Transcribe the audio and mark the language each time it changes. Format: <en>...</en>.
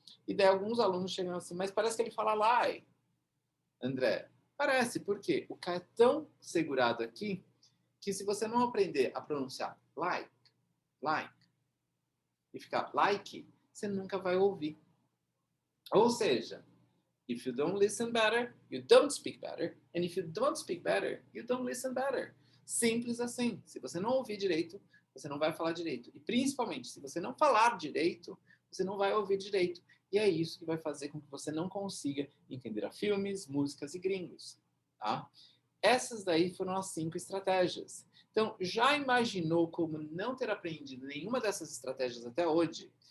<pt>E daí alguns alunos chegam assim, mas parece que ele fala lie. André, parece, por quê? O cara é tão segurado aqui que se você não aprender a pronunciar like, e ficar like, você nunca vai ouvir. Ou seja,</pt> <en>if you don't listen better, you don't speak better. And if you don't speak better, you don't listen better.</en> <pt>Simples assim. Se você não ouvir direito, você não vai falar direito. E principalmente, se você não falar direito, você não vai ouvir direito. E é isso que vai fazer com que você não consiga entender a filmes, músicas e gringos. Tá? Essas daí foram as 5 estratégias. Então, já imaginou como não ter aprendido nenhuma dessas estratégias até hoje?</pt>